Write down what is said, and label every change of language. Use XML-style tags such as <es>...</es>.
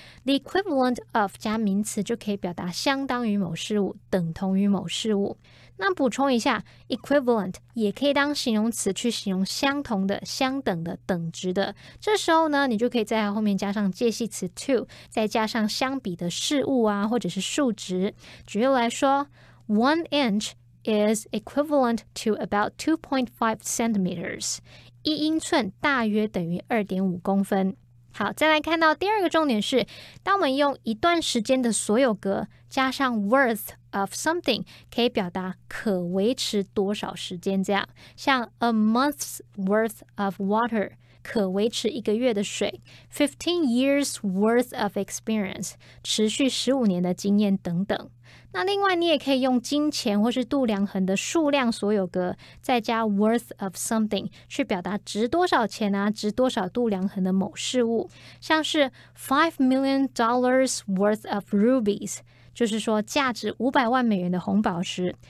<en>The equivalent of</en> <zh>加名词就可以表达相当于某事物、等同于某事物。那补充一下 equivalent 也可以当形容词去形容相同的、相等的、等值的。这时候呢，你就可以在它后面加上介系词 to， 再加上相比的事物啊，或者是数值。举例来说</zh> <en>1 inch is equivalent to about 2.5 centimeters。</en> <zh>1英寸大约等于 2.5 公分。好，再来看到第2个重点是，当我们用一段时间的所有格加上 worth of something， 可以表达可维持多少时间这样。像</zh> <en>a month's worth of water，</en> <zh>可维持1个月的水。</zh> <en>15 years worth of experience，</en> <zh>持续15年的经验等等。那另外你也可以用金钱或是度量衡的数量所有格再加 worth of something 去表达值多少钱啊，值多少度量衡的某事物。像是</zh> <en>$5 million worth of rubies，</en> <zh>就是说价值500万美元的红宝石。</zh>